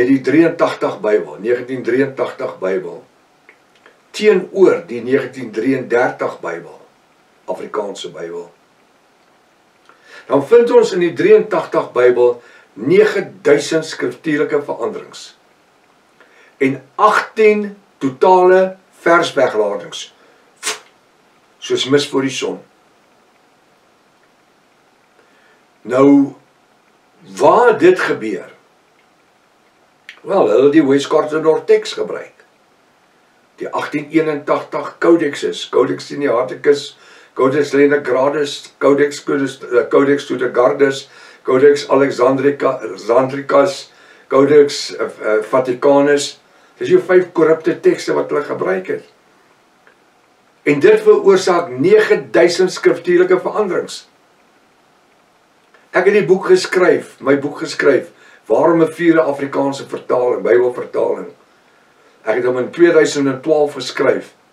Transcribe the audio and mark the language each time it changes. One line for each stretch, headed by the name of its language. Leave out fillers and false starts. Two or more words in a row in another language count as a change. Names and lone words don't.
Afrikaans: die 83 Bybel, 1983 Bybel, teenoor die 1933 Bybel, Afrikaanse Bybel, dan vind ons in die 83 Bybel 9000 skriftuurlike veranderings en 18 totale verswegladings, soos mis voor die son. Nou, waar dit gebeur? Wel, hulle die Westcardinal teks gebruik. Die 1881 Codexes, Codex Sinaiticus, Codex Leninagradus, Codex Tudegardus, Codex Alexandricus, Codex Vaticanus. Dis jou 5 korrupte tekste wat hulle gebruik het. En dit veroorsaak 9000 skriftuurlike veranderings. Ek het die boek geskryf, my boek geskryf, waarom 'n 4de Afrikaanse vertaling, Bybelvertaling. Ek het hom in 2012 geskryf.